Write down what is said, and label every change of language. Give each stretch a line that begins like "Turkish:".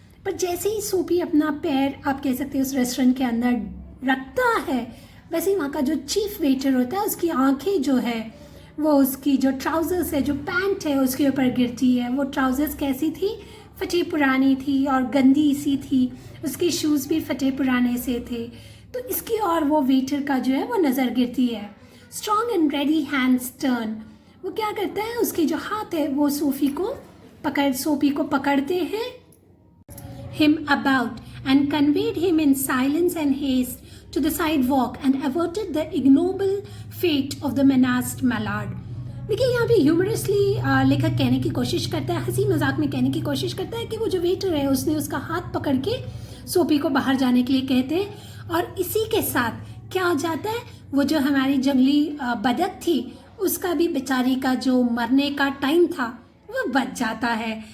Hindi: पर जैसे ही सोपी अपना पैर आप कह सकते हैं उस रेस्टोरेंट के अंदर रखता है, वैसे ही वहाँ का जो चीफ वेटर होता है उसकी आंखें जो है वो उसकी जो ट्राउज़र्स है, जो पैंट है उसके ऊपर गिरती है। वो ट्राउज़र्स कैसी थी, फटी पुरानी थी और गंदी सी थी, उसके शूज़ भी फटे पुराने से थे। तो इसकी और वो वेटर का जो है वो नज़र गिरती है।
English: strong and ready hands turn,
Hindi: वो क्या करता है उसके जो हाथ है वो सोपी को पकड़ते हैं
English: him about and conveyed him in silence and haste to the sidewalk and averted the ignoble fate of the menaced mallard।
Hindi: देखिए यहाँ पे ह्यूमरसली लेखक कहने की कोशिश करता है, हंसी मजाक में कहने की कोशिश करता है कि वो जो वेटर है उसने उसका हाथ पकड़ के सोपी को बाहर जाने के लिए कहते हैं और इसी के साथ क्या हो जाता है, वो जो हमारी जंगली बदक थी उसका भी बेचारी का जो मरने का टाइम था वो बच जाता है।